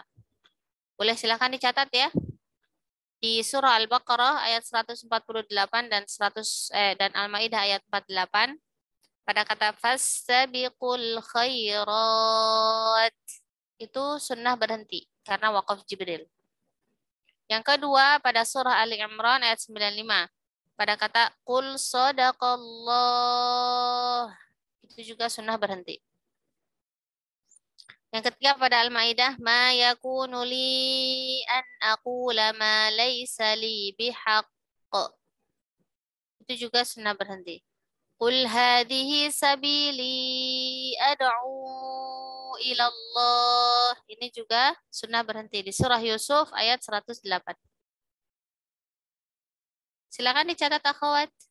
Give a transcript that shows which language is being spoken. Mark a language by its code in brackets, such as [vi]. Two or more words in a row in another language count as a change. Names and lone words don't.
[id] Boleh silakan dicatat ya. Di surah Al-Baqarah ayat 148 dan dan Al-Maidah ayat 48 pada kata [ar] fastabiqul khairat [id] itu sunnah berhenti karena wakaf Jibril. Yang kedua pada surah Ali Imran ayat 95 pada kata [ar] qul sadaqallah [id] itu juga sunnah berhenti. Yang ketiga pada Al-Maidah [ar] ma yakunu li an aqula ma laysa li bihaqq [id] itu juga sunnah berhenti. [ar] Qul hadhihi sabili ad'u ila Allah. [id] Ini juga sunnah berhenti di surah Yusuf ayat 108. Silakan dicatat akhwat.